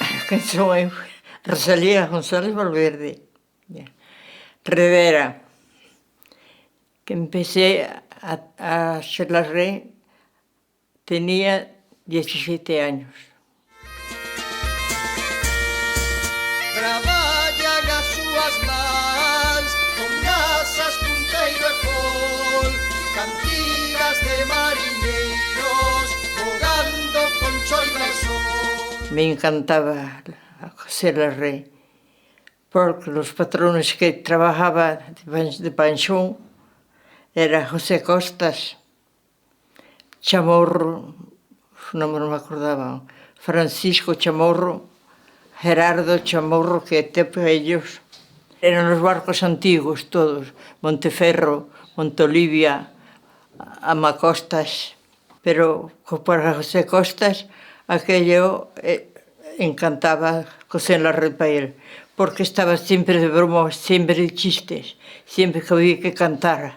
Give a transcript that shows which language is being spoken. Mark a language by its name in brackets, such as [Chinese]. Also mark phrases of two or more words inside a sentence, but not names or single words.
[Spanish] canção é Rosalía González Valverde, Rivera, que empecé a hacer la red, tenía 17 años. [Galician] Traballan as súas mans con brasas, punteiro e fol, cantigas de mariñeiros bogando con choiva e sol. [Spanish] Me encantaba hacer la red, porque los patrones que trabajaba de pensión era José Costas, Chamorro, no me acordaba, Francisco Chamorro, Gerardo Chamorro, que ellos eran los barcos antiguos todos, Monteferro, Montolivia, Amacostas, pero para José Costas aquello encantaba coser la red para él, porque estaba siempre de bromas, siempre de chistes, siempre que había que cantar.